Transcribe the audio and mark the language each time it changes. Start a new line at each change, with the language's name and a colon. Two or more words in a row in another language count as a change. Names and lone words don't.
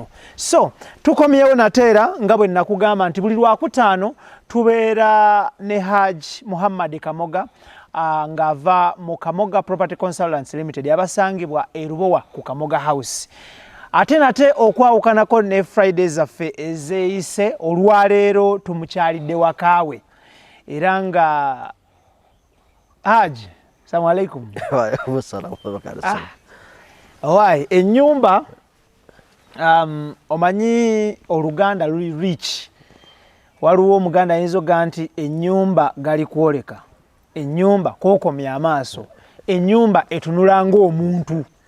Ganda: So tukomyewo nate era nga bwe nakugamba nti buli Lwakutaano tubeera ne Haji Kamoga ng'ava mu Kamoga Property Consultants Limited abasangibwa e Lubowa ku Kamoga House. Ate nate okwawukanako ne Fridays zaffe ezeeyise, olwaleero tumukyalidde wakaawe era nga Haji,
Arabic: السلام عليكم. وعليكم السلام وبركاته.
Ganda: Owaayi, ennyumba omanyi Oluganda luli rich. Waliwo Omuganda ayinza oga nti ennyumba gali kwoleka, ennyumba kookomya amaaso, ennyumba etunula ng'omuntu.